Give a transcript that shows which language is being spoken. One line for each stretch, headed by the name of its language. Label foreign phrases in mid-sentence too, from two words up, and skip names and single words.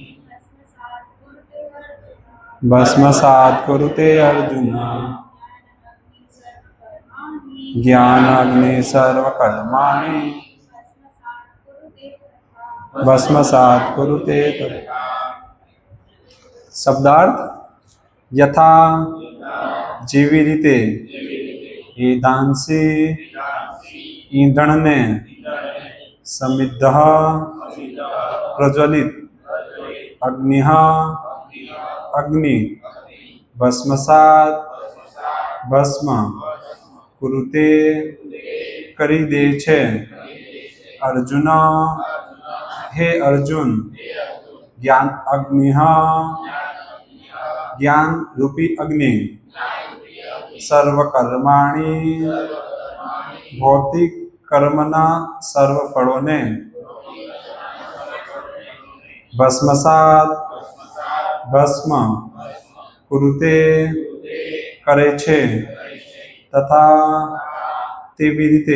Sanskrit: भस्मसात् कुरुते अर्जुन ज्ञानाग्नि सर्वकर्माणि भस्मसात् कुरुते तथा। शब्दार्थ यथा
Gujarati: જેવી રીતે
Sanskrit: એધાંસી
Gujarati: ઈંધણને સમિદ્ધ પ્રજ્વલિત અગ્નિ અગ્નિ ભસ્મસાત ભસ્મ કુરુતે કરી દે છે અર્જુન હે અર્જુન જ્ઞાન અગ્નિ
Sanskrit: ज्ञान रूपी अग्नि सर्वकर्माणि
Gujarati: ભૌતિક કર્મના સર્વ ફળોને ભસ્મસાત ભસ્મ કૃતે કરે છે તથા તેવી રીતે.